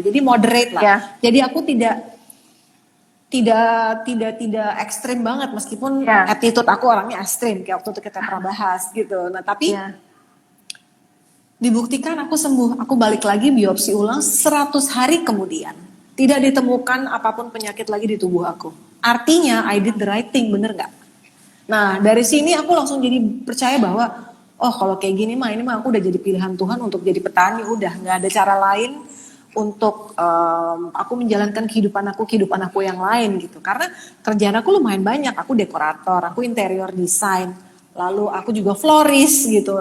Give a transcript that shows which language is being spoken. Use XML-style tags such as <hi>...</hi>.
<id>Jadi moderate lah. Jadi aku tidak ekstrim banget meskipun attitude aku orangnya ekstrim kayak waktu itu kita pernah bahas gitu. Nah tapi dibuktikan aku sembuh, aku balik lagi biopsi ulang 100 hari kemudian tidak ditemukan apapun penyakit lagi di tubuh aku.</id> <en>Artinya I did the right thing,</en> <id>bener gak? Nah dari sini aku langsung jadi percaya bahwa oh kalau kayak gini mah ini mah aku udah jadi pilihan Tuhan untuk jadi petani, udah nggak ada cara lain untuk aku menjalankan kehidupan aku yang lain gitu. Karena kerjaan aku lumayan banyak, aku dekorator, aku interior design, lalu aku juga florist gitu.</id>